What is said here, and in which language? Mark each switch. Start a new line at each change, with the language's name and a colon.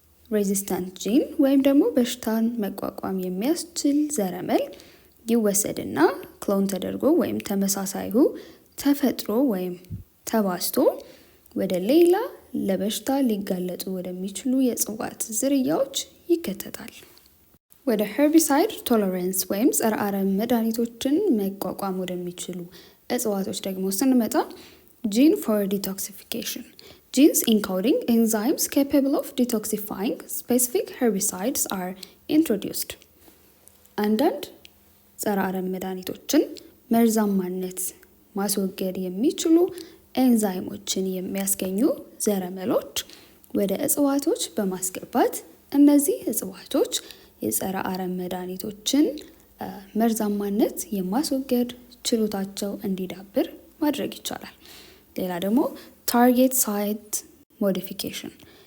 Amharic: ሬዚስታንት ጂን ወይም ደግሞ በሽታን መቋቋም የሚያስችል ዘረመል ይወሰድና ክሎን ተደርጎ ወይም ተመሳሳዩ ተፈጥሮ ወይም ተባስቶ ወደ ሌላ ለበሽታ ሊጋለጡ ወደሚችሉ የእጽዋት ዝርያዎች ይከተታል። ወደ ሄርቢሳይድ ቶለረንስ ወይም ጸረ አረም መድኃኒቶችን መቋቋም ወደሚችሉ እጽዋቶች ደግሞ ስንመጣ
English: gene for detoxification. Genes encoding enzymes capable of detoxifying specific herbicides are introduced.
Amharic: አንዳንድ ጸረ አረም መድኃኒቶችን መርዛማነት ማስወገድ የሚችሉ ኤንዛይሞችን የሚያስገኙ ዘረመሎች ወደ እጽዋቶች በማስገባት እነዚህ እጽዋቶች የጸረ አረም መድኃኒቶችን መርዛማነት የማስወገድ ችሎታቸው እንዲዳብር ማድረግ ይቻላል። ሌላ ደግሞ
English: target site modification.